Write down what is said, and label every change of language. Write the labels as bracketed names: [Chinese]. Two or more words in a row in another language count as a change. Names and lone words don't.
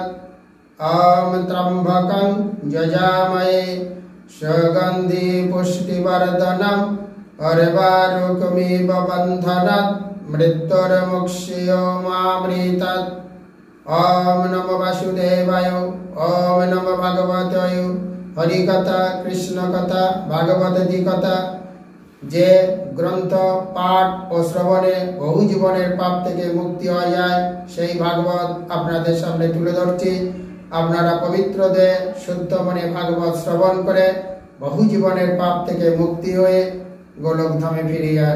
[Sanskrit] ॐ त्र्यम्बकं यजामहे सुगन्धि पुष्टिवर्धनम् उर्वारुकमिव बन्धनात् मृत्युर्मुक्षीयमामृतात्। ओम नमो वासुदेवाय। ओम नमो भगवते हरिकथा कृष्ण कथा भागवती कथा [Bangla] যে গ্রন্থ পাঠ ও শ্রবণে বহু জীবনের পাপ থেকে মুক্তি হয়ে যায় সেই ভাগবত আপনাদের সামনে তুলে ধরছি। আপনারা পবিত্র দেহে শুদ্ধ মনে ভাগবত শ্রবণ করে বহু জীবনের পাপ থেকে মুক্তি হয়ে গোলকধামে ফিরে যান।